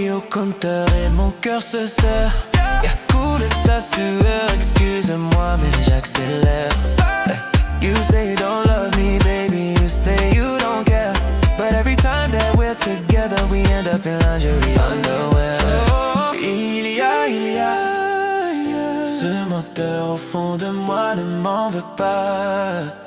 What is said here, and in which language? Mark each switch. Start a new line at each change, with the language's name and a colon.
French: compteur et mon cœur se serre. Coule ta sueur, excuse-moi mais j'accélère.
English: You say you don't love me, baby, you say you don't care. But every time that we're together, we end up in lingerie underwear.
French: Il y a ce moteur au fond de moi, ne m'en veux pas.